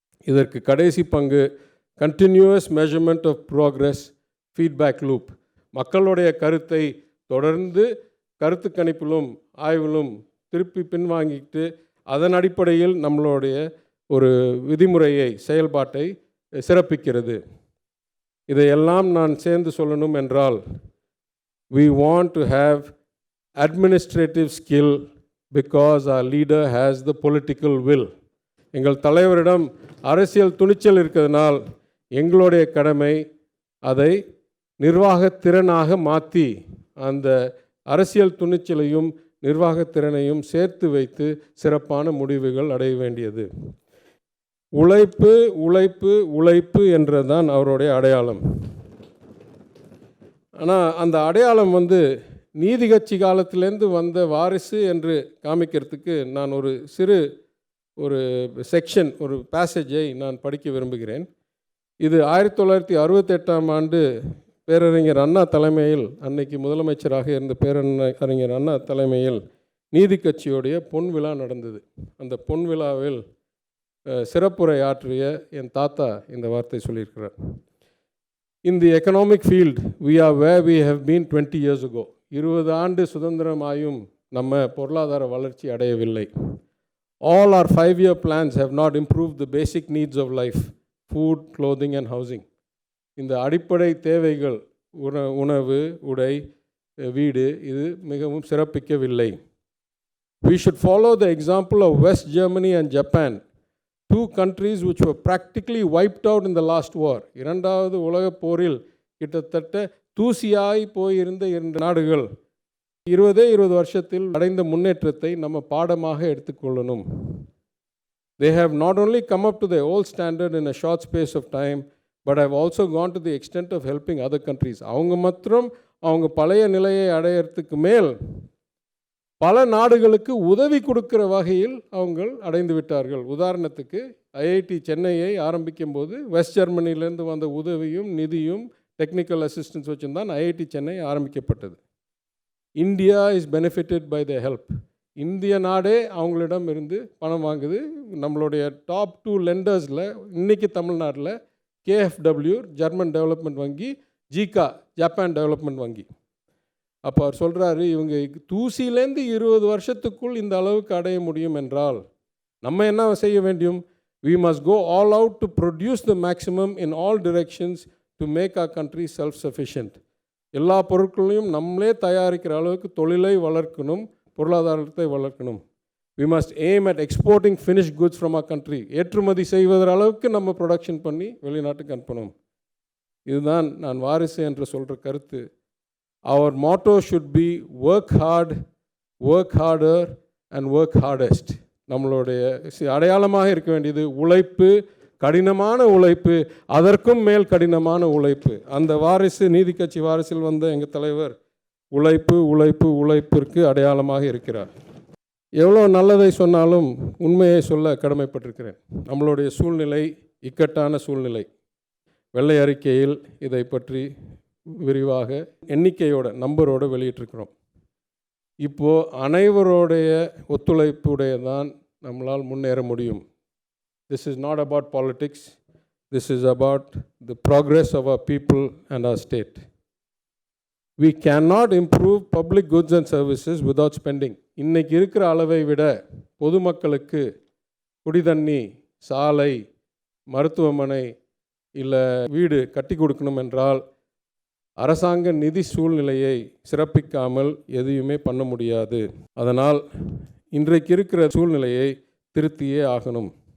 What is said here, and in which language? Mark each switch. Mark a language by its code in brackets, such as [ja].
[ta] இதற்கு கடைசி பங்கு continuous measurement of progress, feedback loop. மக்களுடைய கருத்தை தொடர்ந்து கருத்து கணிப்பிலும் ஆய்விலும் திருப்பி பின்வாங்கிட்டு அதன் அடிப்படையில் நம்மளுடைய ஒரு விதிமுறையை, செயல்பாட்டை சிறப்பிக்கிறது. இதையெல்லாம் நான் சேர்ந்து சொல்லணும் என்றால், [en] we want to have administrative skill because our leader has the political will. [ta] எங்கள் தலைவரிடம் அரசியல் துணிச்சல் இருக்கிறதுனால் எங்களுடைய கடமை அதை நிர்வாகத்திறனாக மாற்றி அந்த அரசியல் துணிச்சலையும் நிர்வாகத்திறனையும் சேர்த்து வைத்து சிறப்பான முடிவுகள் அடைய வேண்டியது. உழைப்பு உழைப்பு உழைப்பு என்றதான் அவருடைய அடையாளம். ஆனால் அந்த அடையாளம் நீதி கட்சி காலத்திலேருந்து வந்த வாரிசு என்று காமிக்கிறதுக்கு நான் ஒரு சிறு செக்ஷன், ஒரு பேசேஜை நான் படிக்க விரும்புகிறேன். இது 1968ஆம் ஆண்டு பேரறிஞர் அண்ணா தலைமையில், அன்னைக்கு முதலமைச்சராக இருந்த பேரறிஞர் அண்ணா தலைமையில் நீதி கட்சியோடைய பொன் விழா நடந்தது. அந்த பொன் விழாவில் சிறப்புரை ஆற்றிய என் தாத்தா இந்த வார்த்தை சொல்லியிருக்கிறார். [en] In the economic field, we are where we have been 20 years ago. [ta] 20 ஆண்டு சுதந்திரமாயும் நம்ம பொருளாதார வளர்ச்சி அடையவில்லை. [en] All our 5-year plans have not improved the basic needs of life, food, clothing and housing. [ta] இந்த அடிப்படை தேவைகள், உணவு, உடை, வீடு, இது மிகவும் சிறப்பிக்கவில்லை. [en] We should follow the example of West Germany and Japan, two countries which were practically wiped out in the last war. [ta] இரண்டாவது உலகப் போரில் கிட்டத்தட்ட தூசியாய் போயிருந்த 2 நாடுகள் 20 வருஷத்தில் அடைந்த முன்னேற்றத்தை நம்ம பாடமாக எடுத்துக்கொள்ளணும். [en] They have not only come up to the old standard in a short space of time, but have also gone to the extent of helping other countries. [ta] அவங்க மாத்திரம் அவங்க பழைய நிலையை அடையறதுக்கு மேல் பல நாடுகளுக்கு உதவி கொடுக்கிற வகையில் அவங்க அடைந்து விட்டார்கள். உதாரணத்துக்கு ஐஐடி சென்னையை ஆரம்பிக்கும் போது வெஸ்ட் ஜெர்மனியிலேருந்து வந்த உதவியும் நிதியும் டெக்னிக்கல் அசிஸ்டன்ஸ் வச்சுருந்தான் ஐஐடி சென்னை ஆரம்பிக்கப்பட்டது. [en] India is benefited by the help. [ta] இந்திய நாடே அவங்களிடம் இருந்து பணம் வாங்குது. நம்மளுடைய டாப் 2 லெண்டர்ஸில் இன்றைக்கி தமிழ்நாட்டில் KfW ஜெர்மன் டெவலப்மெண்ட் வங்கி, ஜிகா ஜப்பான் டெவலப்மெண்ட் வங்கி. அப்போ அவர் சொல்கிறாரு, இவங்க தூசியிலேருந்து 20 வருஷத்துக்குள் இந்த அளவுக்கு அடைய முடியும் என்றால் நம்ம என்ன செய்ய வேண்டும்? [en] We must go all out to produce the maximum in all directions to make our country self-sufficient. [ta] எல்லா பொருட்களையும் நம்மளே தயாரிக்கிற அளவுக்கு தொழிலை வளர்க்கணும், பொருளாதாரத்தை வளர்க்கணும். [en] We must aim at exporting finished goods from our country. [ta] ஏற்றுமதி செய்வதற்கு அளவுக்கு நம்ம ப்ரொடக்ஷன் பண்ணி வெளிநாட்டுக்கு அனுப்பணும். இதுதான் நான் வாரிசு என்று சொல்கிற கருத்து. [en] Our motto should be work hard, work harder and work hardest. [ta] நம்மளுடைய அடையாளமாக இருக்க வேண்டியது உழைப்பு, கடினமான உழைப்பு, அதற்கும் மேல் கடினமான உழைப்பு. அந்த வாரிசு, நீதி கட்சி வாரிசில் வந்த எங்கள் தலைவர் உழைப்பு உழைப்பு உழைப்பிற்கு அடையாளமாக இருக்கிறார். எவ்வளோ நல்லதை சொன்னாலும் உண்மையை சொல்ல கடமைப்பட்டிருக்கிறேன். நம்மளுடைய சூழ்நிலை இக்கட்டான சூழ்நிலை. வெள்ளை அறிக்கையில் இதை பற்றி விரிவாக எண்ணிக்கையோட நம்பரோடு வெளியிட்டிருக்கிறோம். இப்போது அனைவருடைய ஒத்துழைப்புடைய தான் நம்மளால் முன்னேற முடியும். [en] This is not about politics. This is about the progress of our people and our state. We cannot improve public goods and services without spending. [ta] இன்னைக்கு இருக்கிற அளவை விட பொதுமக்களுக்கு குடிதண்ணி, சாலை, மருத்துவமனை இல்லை வீடு கட்டி கொடுக்கணும் என்றால் அரசாங்க நிதி சூழ்நிலையை சிறப்பிக்காமல் எதையுமே பண்ண முடியாது. அதனால் இன்றைக்கு இருக்கிற சூழ்நிலையை திருத்தியே ஆகணும்.